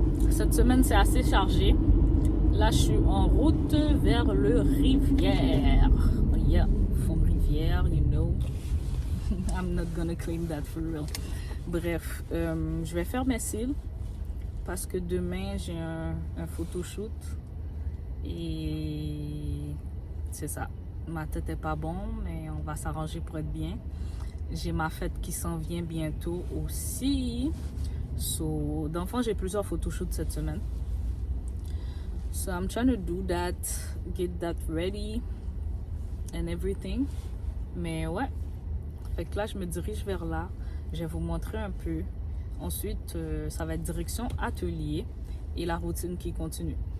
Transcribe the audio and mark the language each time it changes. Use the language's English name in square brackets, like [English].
[French] Cette semaine c'est assez chargé. Là je suis en route vers le Rivière. [English] Yeah, from Rivière, you know. I'm not gonna claim that for real. [French] Bref, je vais faire mes cils parce que demain j'ai un photoshoot et c'est ça. Ma tête est pas bon, mais on va s'arranger pour être bien. J'ai ma fête qui s'en vient bientôt aussi. So, dans le fond, j'ai plusieurs photoshoots cette semaine. [English] So, I'm trying to do that, get that ready and everything. [French] Mais ouais, fait que là, je me dirige vers là. Je vais vous montrer un peu. Ensuite, ça va être direction atelier et la routine qui continue.